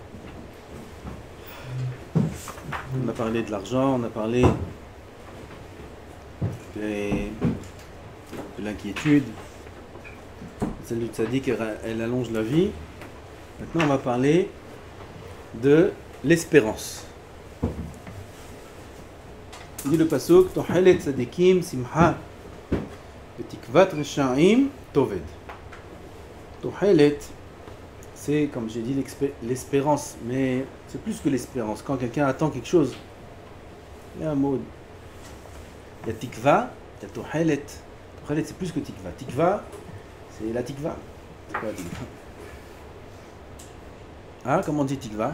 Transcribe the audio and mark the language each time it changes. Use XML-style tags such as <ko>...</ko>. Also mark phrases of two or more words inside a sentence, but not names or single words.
<fr>On a parlé de l'argent, on a parlé de l'inquiétude. Celle du tzaddik, elle allonge la vie. Maintenant, on va parler de l'espérance. Il dit le</fr> <he>פסוק, תוחלת צדיקים שמחה ותקות רשעים תאבד.</he> <fr>Tohelet, c'est, comme j'ai dit, l'espérance, mais c'est plus que l'espérance. Quand quelqu'un attend quelque chose, il y a un mot. Il y a tikva, il y a tohelet. Tohelet, c'est plus que tikva. Tikva, c'est la tikva. C'est quoi la tikva? Ah, comment on dit tikva?</fr>